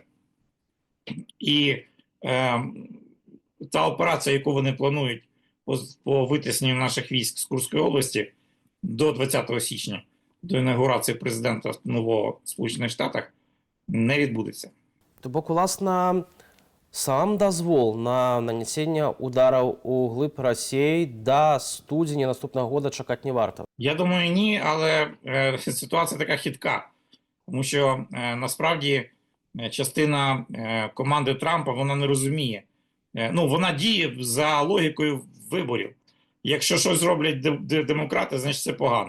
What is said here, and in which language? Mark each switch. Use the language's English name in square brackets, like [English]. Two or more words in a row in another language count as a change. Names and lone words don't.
[Ukrainian] І та операція, яку вони планують по витисненню наших військ з Курської області до 20 січня, до інаугурації президента нового в Сполучених Штатах, не відбудеться. [Belarusian] То бок, уласна, сам дазвол на нанесення удараў у глыб Росії до студзеня наступного года чакаць не варта? [Ukrainian] Я думаю, ні, але ситуація така хитка. Тому що насправді частина команди Трампа, вона не розуміє. Ну, вона діє за логікою виборів. Якщо щось зроблять демократи, значить це погано.